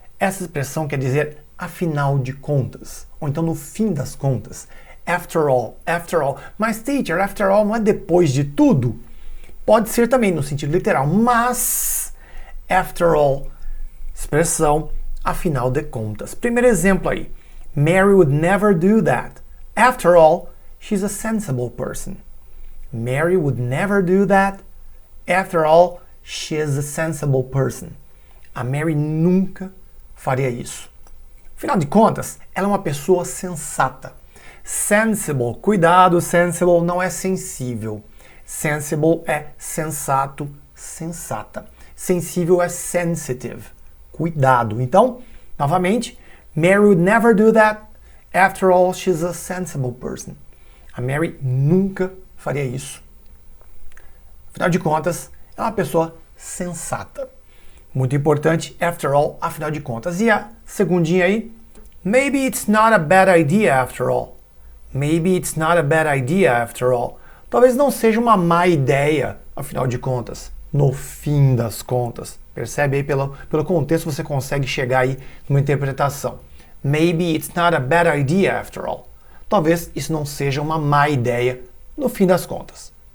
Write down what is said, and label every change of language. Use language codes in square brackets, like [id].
[pt] Essa expressão quer dizer afinal de contas, ou então no fim das contas. [en] After all, after all. [pt] Mas, teacher, [en] after all [pt] não é depois de tudo? Pode ser também no sentido literal, mas [en] after all, [pt] expressão afinal de contas. Primeiro exemplo aí. [en] Mary would never do that. After all, she's a sensible person. Mary would never do that. After all, she is a sensible person. [pt] A Mary nunca faria isso. Afinal de contas, ela é uma pessoa sensata. Sensible, cuidado, sensible não é sensível. Sensible é sensato, sensata. Sensível é sensitive. Cuidado. Então, novamente, [en] Mary would never do that. After all, she's a sensible person. [pt] A Mary nunca faria isso. Afinal de contas, é uma pessoa sensata. Muito importante, [en] after all, [pt] afinal de contas. E a segundinha aí, [en] maybe it's not a bad idea after all. Maybe it's not a bad idea after all. [pt] Talvez não seja uma má ideia, afinal de contas. No fim das contas. Percebe aí pelo contexto você consegue chegar aí numa interpretação. [en] Maybe it's not a bad idea after all. [pt] Talvez isso não seja uma má ideia no fim das contas.